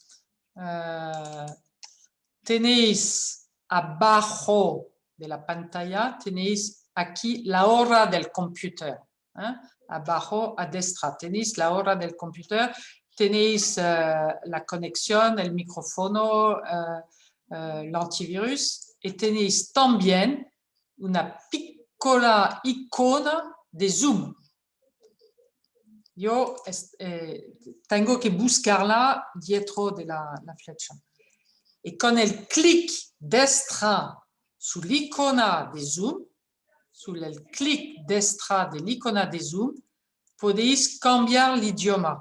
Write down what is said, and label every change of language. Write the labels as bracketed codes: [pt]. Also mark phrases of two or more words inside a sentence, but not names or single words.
[es] Tenéis abajo de la pantalla, tenéis aquí la hora del computer. Abajo [it] a destra [es] tenéis la hora del computer, tenéis la conexión, el micrófono, l'antivirus y tenéis también una [it] piccola icona [es] de Zoom. Yo tengo que buscarla dentro de la flecha. Y con el clic [it] destra sur l'icona [es] de Zoom, podéis cambiar el idioma.